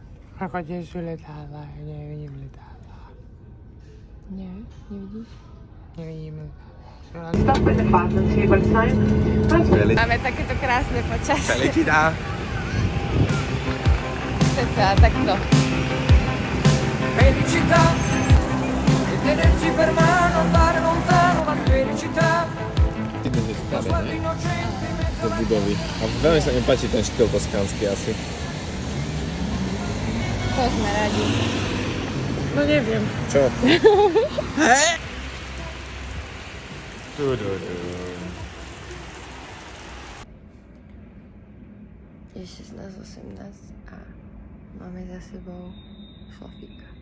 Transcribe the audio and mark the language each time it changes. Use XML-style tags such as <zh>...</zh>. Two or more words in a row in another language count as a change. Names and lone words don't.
<sk>Ako tiež sú letadlá, nevidím letadlá. Nie, nevidíš? Nevidím letadlá. Máme takéto krásne počasie.</sk> <it>Felicità.</it> <sk>Cca takto.</sk> <it>Felicità e tenerci per mano, andare lontano, la felicitá.</it> <sk>Ideme stane, ne? Do budovy. A veľmi sa mi páči ten štýl toskánsky asi. To sme radi. No neviem. Čo? Je 16:18 a máme za sebou šlafíka.</sk>